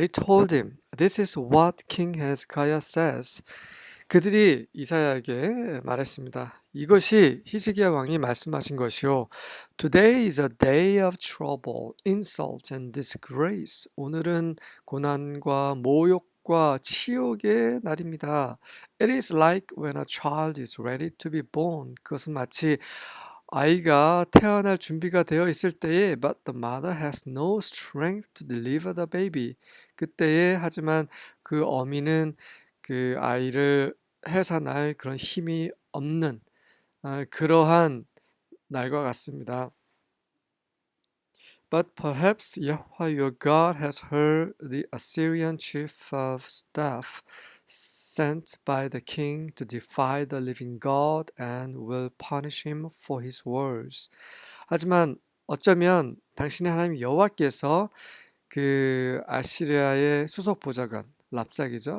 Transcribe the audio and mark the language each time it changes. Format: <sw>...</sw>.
<en>They told him, "This is what King Hezekiah says."</en> <ko>그들이 이사야에게 말했습니다. 이것이 히스기야 왕이 말씀하신 것이요.</ko> <en>Today is a day of trouble, insult and disgrace.</en> <ko>오늘은 고난과 모욕과 치욕의 날입니다.</ko> <en>It is like when a child is ready to be born.</en> <ko>그것은 마치 아이가 태어날 준비가 되어 있을 때에</ko> <en>but the mother has no strength to deliver the baby.</en> <ko>그때에 하지만 그 어미는 그 아이를 해산할 그런 힘이 없는 그러한 날과 같습니다.</ko> <en>But perhaps Yahweh your God has heard the Assyrian chief of staff sent by the king to defy the living God and will punish him for his words.</en> <ko>하지만 어쩌면 당신의 하나님 여호와께서 그 아시리아의 수석 보좌관 랍사기죠.</ko>